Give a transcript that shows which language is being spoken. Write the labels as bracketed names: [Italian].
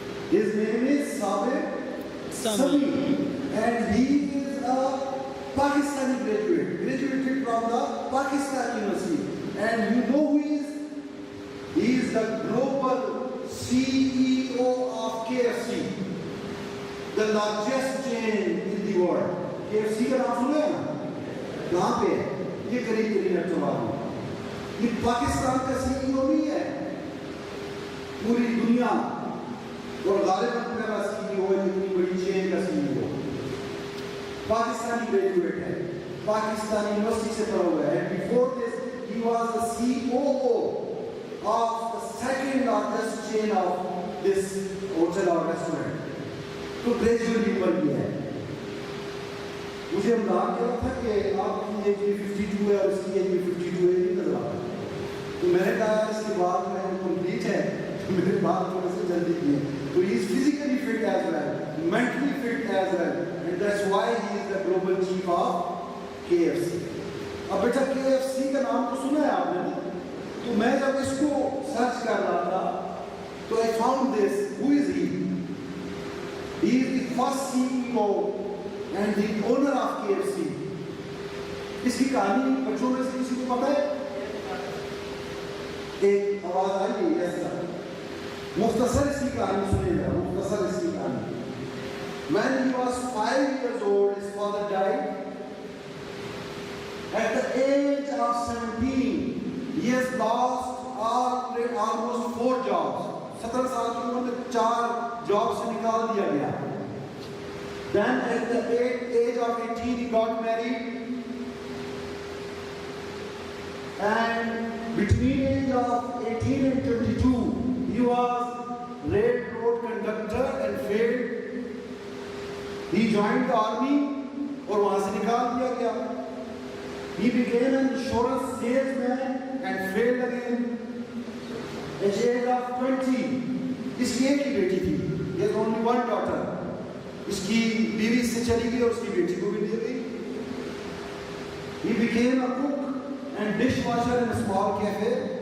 [English] His name is Sabir Sami, and he is a Pakistani graduate, graduated from the Pakistan University. And you know who he is? He is the global CEO of KFC, the largest chain in the world. [Urdu] KFC کا نام سنے نا؟ کہاں پہ ہے؟ یہ قریب network. یہ پاکستان کا سی ای او نہیں ہے, پوری دنیا, اور غالباً میرا سی ای او ہے اتنی بڑی چین کا سی ای او. پاکستانی گریجویٹ ہے, پاکستانی یونیورسٹی سے پڑھا ہوا ہے. [English] Before this he was the C O O of the second largest chain of this hotel اور restaurant. [Urdu] تو گریجویٹ پر بھی ہے. مجھے انداز کیا تھا کہ آپ کی ایج بھی 52 ہے اور اس کی ایج بھی 52 ہے, نہیں نظر آتا. تو میں نے کہا اس کی بات میں کمپلیٹ ہے, تو میرے بات تھوڑے سے جلدی کی ہے. [English] تو he is physically fit as well, mentally fit as well, and that's why he is the global chief of KFC. [Urdu] اب بیٹا KFC کا نام تو سنا ہے آپ نے نا. تو میں جب اس کو سرچ کر رہا تھا تو [English] I found this. Who is he? He is the first CEO and the owner of KFC. [Urdu] اس کی کہانی بچوں میں سے کسی کو پتہ ہے؟ ایک آواز آئی ہے ایسا. مختصر اس کی کہانی سنیں گا, مختصر اس کی کہانی. [English] When he was 5 years old, his father died. At the age of 17, he has lost almost 4 jobs. [Urdu] 17 سال کی عمر میں 4 جاب سے نکال دیا گیا. [English] Then at the age of 18 he got married, and between age of 18 and 22 he was railroad conductor and failed. He joined the army [Urdu] اور وہاں سے نکال دیا گیا. [English] He became an insurance salesman and failed again. At the age of 20 [Urdu] اس کی ایک ہی بیٹی تھی. [English] He has only one daughter. [Urdu] اس کی بیوی سے چلی گئی اور اس کی بیٹی کو بھی دے گئی. [English] He became a cook and dishwasher in a small cafe.